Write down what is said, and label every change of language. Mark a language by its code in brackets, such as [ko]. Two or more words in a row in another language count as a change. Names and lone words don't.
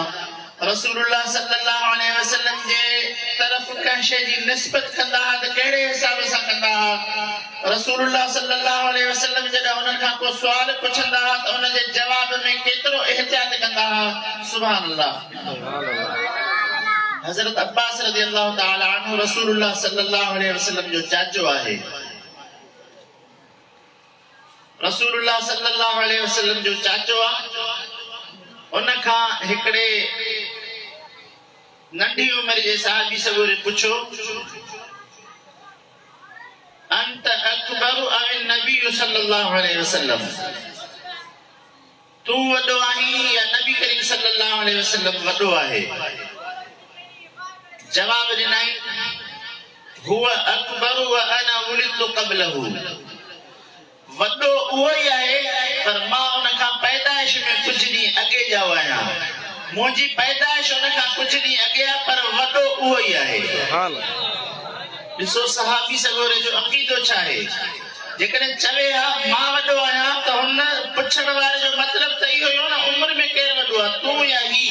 [ar] رسول الله صلى الله عليه وسلم [sd] जे तरफ़ कंहिं शइ जी निस्बत कंदा हुआ त कहिड़े हिसाब सां कंदा हुआ। [ar] رسول الله صلى الله عليه وسلم [sd] जॾहिं उन्हनि खां को सुवाल पुछंदा हुआ त उन जे जवाब में केतिरो एहतियात कंदा हुआ। [ar] سبحان الله. [sd] हज़रत अब्बास [ar] رضي الله تعالى عنه رسول الله صلى الله عليه وسلم [sd] जो चाचो आहे। [ar] رسول الله صلى الله عليه وسلم [sd] जो चाचो आहे। उन खां हिकड़े नंढी उम्र जे सहाबी सगोरे पुछो [ar] أنت أكبر أم النبي صلى الله عليه وسلم, [sd] तू वडो आही या नबी करीम [ar] صلى الله عليه وسلم [sd] वडो आहे। जवाब ॾिनई हुआ [ar] أكبر وأنا ولدت قبله, [sd] वडो उहो ई आहे पर मां उन खां पैदाइश में कुछ ॾींहं अॻे ॼाओ आहियां। मुंहिंजी पैदाइश उन खां कुछ ॾींहं अॻे आहे पर वडो उहो ई आहे। ॾिसो सहाबी सगोरे जो अक़ीदो छा आहे। जेकॾहिं चवे हा मां वडो आहियां त हुन पुछण वारे जो मतिलब त इहो ई हो न उम्र में केरु वडो आहे, तूं या ही।